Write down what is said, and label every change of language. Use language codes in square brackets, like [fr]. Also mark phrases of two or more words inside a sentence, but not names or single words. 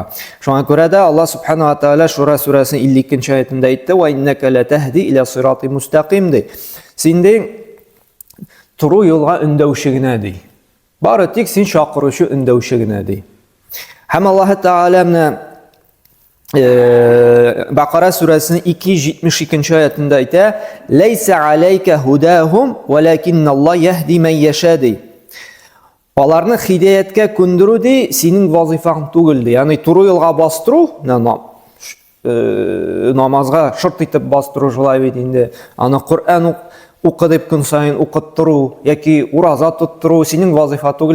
[tt] Шуңа күрә дә Аллаһ [ar] سبحانه وتعالى [tt] Шура сүрәсенең 52-нче аятында әйтте: [ar] "وإنك لتهدي إلى صراط مستقيم" [tt] ди. Син ди туры юлга өндәүче генә ди. Бары тик син чакыручы өндәүче генә ди. Һәм Аллаһ Тәгалә менә Бакара сүрәсенең 272-нче аятында әйтә: [ar] "ليس عليك هداهم ولكن الله يهدي من يشاء" ди. [tt] Аларны хидаяткә күндерү ди, синең вазифаң түгел ди. Ягъни туры юлга бастыру, намазга шарт итеп бастыру шулай бит инде. Аны Кур'ан укы дип көн сайын укыттыру яки ураза тоттыру синең вазифа түгел.